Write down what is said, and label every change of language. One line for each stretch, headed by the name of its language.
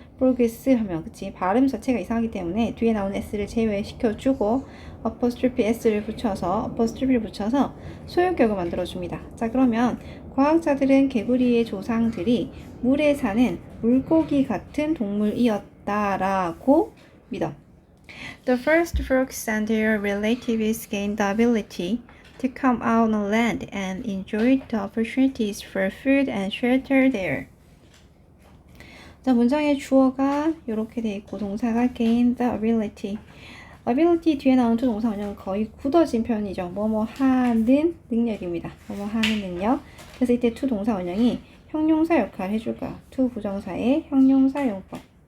Korean: frogs 하면 그치 발음 자체가 이상하기 때문에 뒤에 나오는 s를 제외시켜주고 apostrophe를 붙여서 소유격을 만들어줍니다. 자, 그러면 과학자들은 개구리의 조상들이 물에 사는 물고기 같은 동물이었다라고 믿어.
English: The first frogs and their relatives gained the ability to come out on land and enjoy the opportunities for food and shelter there.
Korean: 자, 문장의 주어가 이렇게 돼 있고 동사가 gain the ability. ability 뒤에 나오는 두 동사 원형은 거의 굳어진 표현이죠. 뭐뭐 하는 능력입니다. 뭐뭐 하는 능력. 그래서 이때 to 동사 원형이 형용사 역할을 해줄 거야. to 부정사의 형용사 용법.